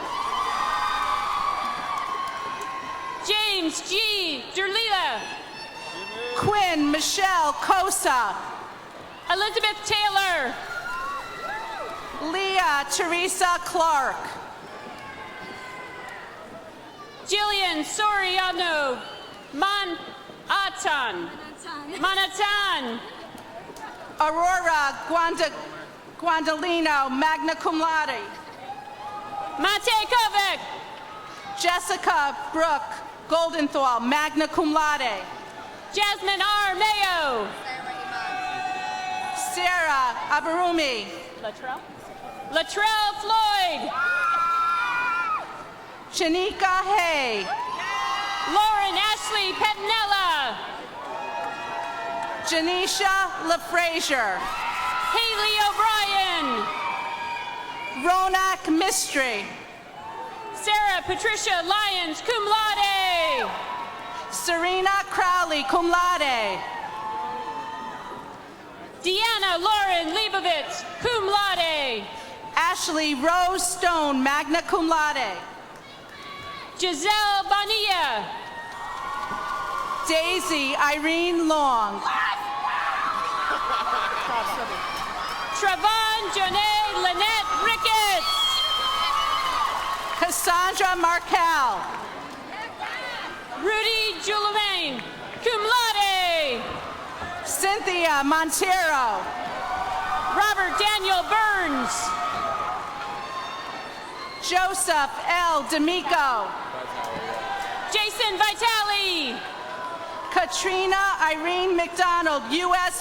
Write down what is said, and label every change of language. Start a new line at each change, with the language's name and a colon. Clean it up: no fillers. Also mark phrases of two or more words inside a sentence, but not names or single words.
English: James G. Derlila. Quinn Michelle Cosa. Elizabeth Taylor. Leah Teresa Clark. Jillian Soriano Manatan. Aurora Guandolino,
Latin: magna cum laude.
English: Mate Kovic. Jessica Brooke Goldenthal,
Latin: magna cum laude.
English: Jasmine R. Mayo. Sarah Abarumi. Latrell Floyd. Shanika Hay. Lauren Ashley Pettinella. Janisha LaFrazier. Haley O'Brien. Ronak Mistry. Sarah Patricia Lyons,
Latin: cum laude.
English: Serena Crowley,
Latin: cum laude.
English: Deanna Lauren Leibovitz,
Latin: cum laude.
English: Ashley Rose Stone,
Latin: magna cum laude.
English: Giselle Bonilla. Daisy Irene Long. Travon Jonae Lynette Ricketts. Cassandra Markel. Rudy Julemain,
Latin: cum laude.
English: Cynthia Montero. Robert Daniel Burns. Joseph L. D'Amico. Jason Vitale. Katrina Irene McDonald, U.S.